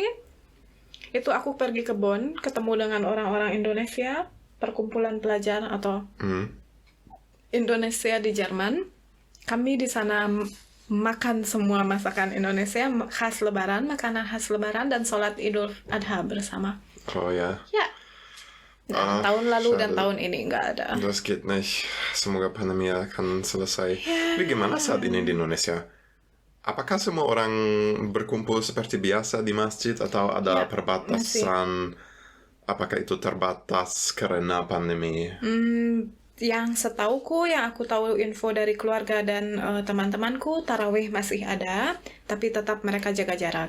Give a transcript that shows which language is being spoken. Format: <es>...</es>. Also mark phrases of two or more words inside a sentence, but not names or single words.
<id>Itu aku pergi ke Bonn, ketemu dengan orang-orang Indonesia, perkumpulan pelajar atau Indonesia di Jerman. Kami di sana makan semua masakan Indonesia khas Lebaran, makanan khas Lebaran, dan sholat Idul Adha bersama. Oh ya. Ya. Nah, tahun lalu dan tahun ini nggak ada.</id> <de>Das geht nicht.</de> <id>Semoga pandemi akan selesai. Tapi gimana saat ini di Indonesia? Apakah semua orang berkumpul seperti biasa di masjid atau ada perbatasan? Apakah itu terbatas karena pandemi? Yang setauku, yang aku tahu info dari keluarga dan teman-temanku, tarawih masih ada, tapi tetap mereka jaga jarak.</id>